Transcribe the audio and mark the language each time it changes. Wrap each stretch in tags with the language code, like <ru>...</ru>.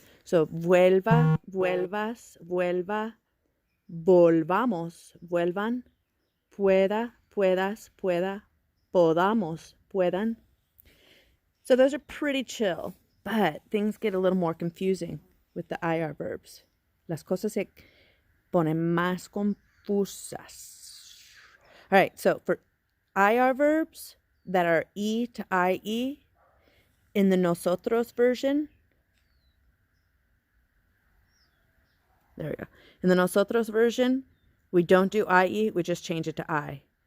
<es>So vuelva, vuelvas, vuelva, volvamos, vuelvan, pueda, puedas, pueda, podamos, puedan.</es> <en>So those are pretty chill, but things get a little more confusing with the IR verbs.</en> <es>Las cosas se ponen más confusas.</es> <en>All right, so for IR verbs that are E to IE in the nosotros version, there we go. In the nosotros version, we don't do IE, we just change it to I.</en>